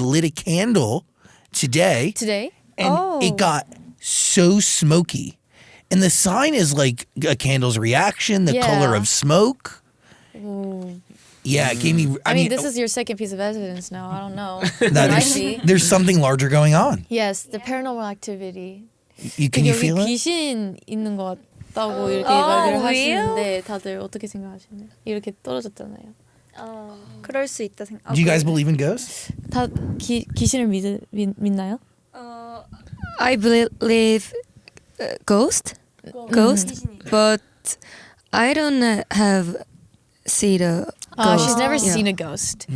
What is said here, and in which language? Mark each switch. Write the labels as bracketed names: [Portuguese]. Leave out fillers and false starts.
[English] I lit a candle today, and it got so smoky. And the sign is like a candle's reaction, the color of smoke. Yeah, it gave me. I mean, this is your second piece of evidence now. I don't know. there's something larger going on. Yes, the paranormal activity. Can you [Korean] 여기 [English] feel it? [Korean] 귀신 있는 것 같다고 이렇게 말을 하시는데 다들 어떻게 생각하시나요? 이렇게 떨어졌잖아요. 그럴 수 있다 생각. [English] Do you guys believe in ghosts? [Korean] 다 귀신을 믿나요? [English] I believe ghost, but I don't have seen a ghost. She's never seen a ghost.